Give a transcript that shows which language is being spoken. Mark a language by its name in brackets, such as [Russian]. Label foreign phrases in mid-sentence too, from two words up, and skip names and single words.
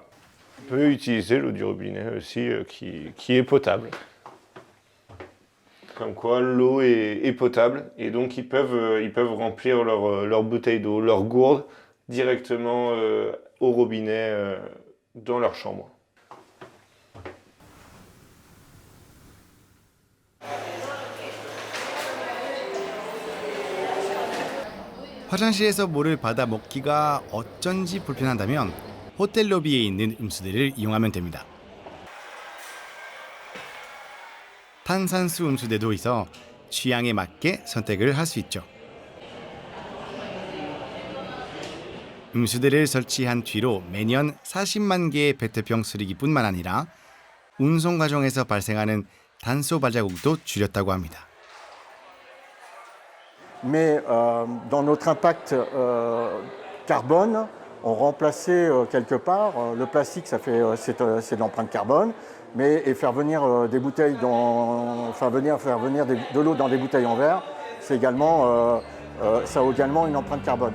[French] On peut utiliser l'eau du robinet aussi qui est potable. Comme quoi l'eau est potable et donc ils peuvent remplir leur bouteille d'eau, leur gourde directement au robinet dans leur chambre. [Korean] 화장실에서 물을 받아 먹기가 어쩐지 불편하다면 호텔 로비에 있는 음수대를 이용하면 됩니다. 탄산수 음수대도 있어 취향에 맞게 선택을 할 수 있죠. 음수대를 설치한 뒤로 매년 40만 개의 페트병 쓰레기뿐만 아니라 운송 과정에서 발생하는 탄소 발자국도 줄였다고 합니다. [French] Mais dans notre impact carbone, on remplaçait quelque part le plastique, c'est de l'empreinte carbone, mais et faire venir des bouteilles faire venir de l'eau dans des bouteilles en verre, c'est également ça a également une empreinte carbone.